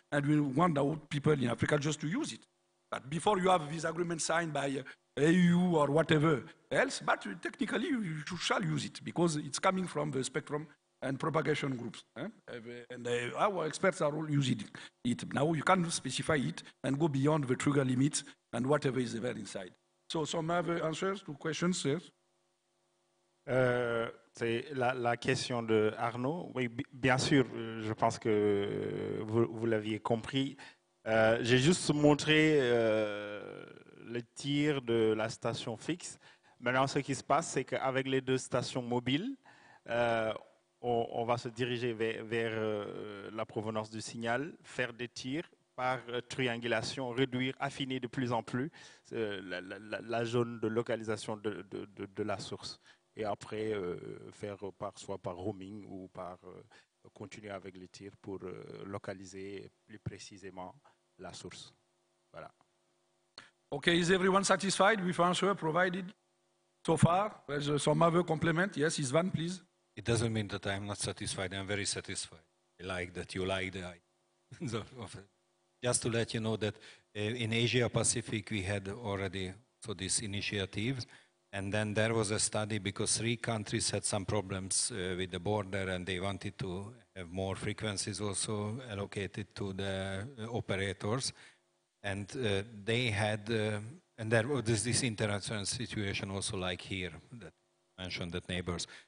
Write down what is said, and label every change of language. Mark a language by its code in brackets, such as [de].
[en] And we want our people in Africa just to use it. But before you have this agreement signed by AU or whatever else, but technically you shall use it, because it's coming from the spectrum and propagation groups. And our experts are all using it. Now you can specify it and go beyond the trigger limits and whatever is there inside. So some other answers to questions, yes? [fr] C'est la question de Arnaud. Oui, bien sûr, je pense que vous l'aviez compris. J'ai juste montré le tir de la station fixe. Maintenant, ce qui se passe, c'est qu'avec les deux stations mobiles, on va se diriger vers la provenance du signal, faire des tirs par triangulation, réduire, affiner de plus en plus la zone de localisation de la source. Et après, faire soit par roaming ou par continuer avec les tirs pour localiser plus précisément la source. Voilà. [en] Okay, is everyone satisfied with answer provided so far? There's some other complement. Yes, Isvan, please. It doesn't mean that I'm not satisfied. I'm very satisfied. I like that you like the idea. Just to let you know that in Asia Pacific we had already this initiative, and then there was a study because 3 countries had some problems with the border, and they wanted to have more frequencies also allocated to the operators, and they had and there was this international situation also like here that mentioned that neighbors.